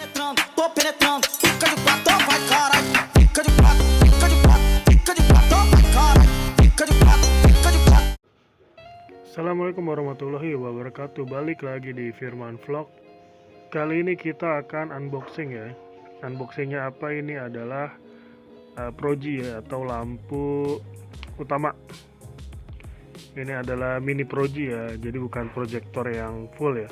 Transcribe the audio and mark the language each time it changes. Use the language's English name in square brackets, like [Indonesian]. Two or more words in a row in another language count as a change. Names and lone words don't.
[Portuguese] penetrando. Fica de quatro, vai caralho. Fica de quatro, fica de quatro, fica de quatro, vai caralho. Fica de quatro, fica de quatro. [Arabic] السلام عليكم ورحمة الله وبركاته. [Indonesian] Balik lagi di Firman Vlog. Kali ini kita akan unboxing ya. Unboxingnya apa? Ini adalah Proji ya, atau lampu utama. Ini adalah mini Proji ya, jadi bukan proyektor yang full ya.